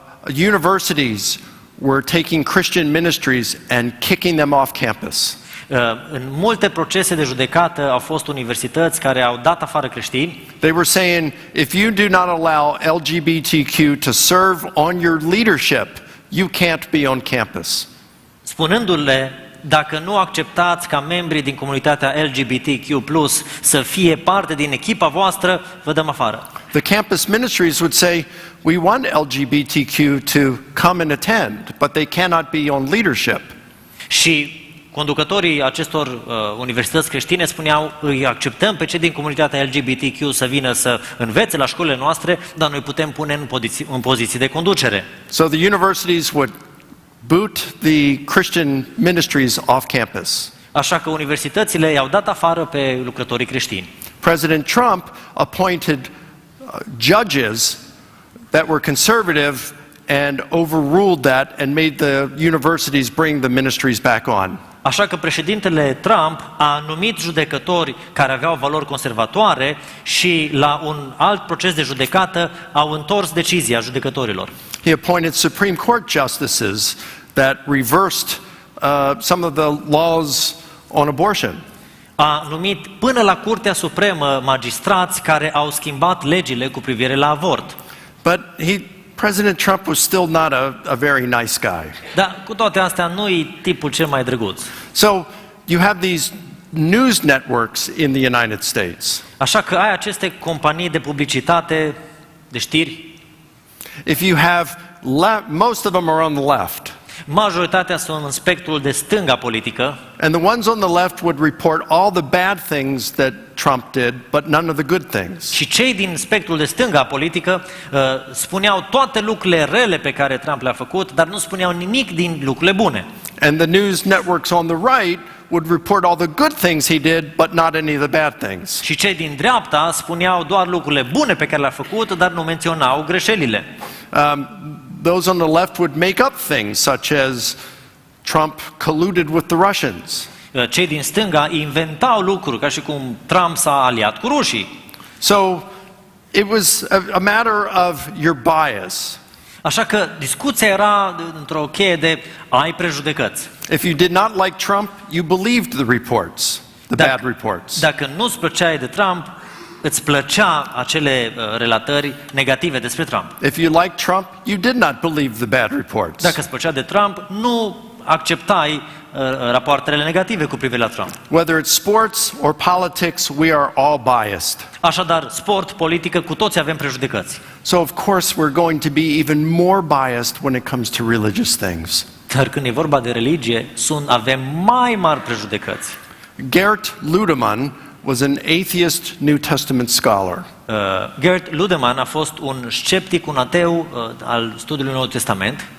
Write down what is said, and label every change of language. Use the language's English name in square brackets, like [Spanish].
[English] universities were taking Christian ministries and kicking them off campus. [Romanian] În multe procese de judecată au fost universități care au dat afară creștini. [English] They were saying, if you do not allow LGBTQ to serve on your leadership, you can't be on campus. [Romanian] Spunându-le, dacă nu acceptați ca membrii din comunitatea LGBTQ+, să fie parte din echipa voastră, vă dăm afară. [English] The campus ministries would say, we want LGBTQ to come and attend, but they cannot be on leadership. [Romanian] Și conducătorii acestor universități creștine spuneau, îi acceptăm pe cei din comunitatea LGBTQ să vină să învețe la școlile noastre, dar noi putem pune în poziții de conducere. [English] So the universities would boot the Christian ministries off campus. [Romanian] Așa că universitățile i-au dat afară pe lucrătorii creștini. [English] President Trump appointed judges that were conservative and overruled that and made the universities bring the ministries back on. [Romanian] Așa că președintele Trump a numit judecători care aveau valori conservatoare și la un alt proces de judecată au întors decizia judecătorilor. [English] He appointed Supreme Court justices that reversed some of the laws on abortion. [Romanian] A numit până la Curtea Supremă magistrați care au schimbat legile cu privire la avort. [English] But President Trump was still not a very nice guy. [Romanian] Dar cu toate astea nu-i tipul cel mai drăguț. [English] So you have these news networks in the United States. [Romanian] Așa că ai aceste companii de publicitate, de știri. [English] If you have most of them are on the left. [Romanian] Majoritatea sunt în spectrul de stânga politică. [English] And the ones on the left would report all the bad things that Trump did, but none of the good things. [Romanian] Și cei din spectrul de stânga politică spuneau toate lucrurile rele pe care Trump le-a făcut, dar nu spuneau nimic din lucrurile bune. [English] And the news networks on the right would report all the good things he did, but not any of the bad things. [Romanian] Și cei din dreapta spuneau doar lucrurile bune pe care le-a făcut, dar nu menționau greșelile. [English] Those on the left would make up things, such as Trump colluded with the Russians. [Romanian] Cei din stânga inventau lucruri, ca și cum Trump s-a aliat cu rușii. [English] So it was a matter of your bias. [Romanian] Așa că discuția era într-o cheie de ai prejudecăți. [English] If you did not like Trump, you believed the reports, the bad reports. [Romanian] Dacă nu-ți plăceai de Trump, îți plăcea acele relatări negative despre Trump. [English] If you liked Trump, you did not believe the bad reports. [Romanian] Dacă îți plăcea de Trump, nu acceptai rapoartele negative cu privire la Trump. [English] Whether it's sports or politics, we are all biased. [Romanian] Așadar, sport, politică, cu toți avem prejudecăți. [English] So of course we're going to be even more biased when it comes to religious things. [Romanian] Dar când e vorba de religie, avem mai mari prejudecăți. [English] Gert Ludemann was an atheist New Testament scholar. [Romanian] Gert Ludemann a fost un sceptic, un ateu al studiului Noului Testament.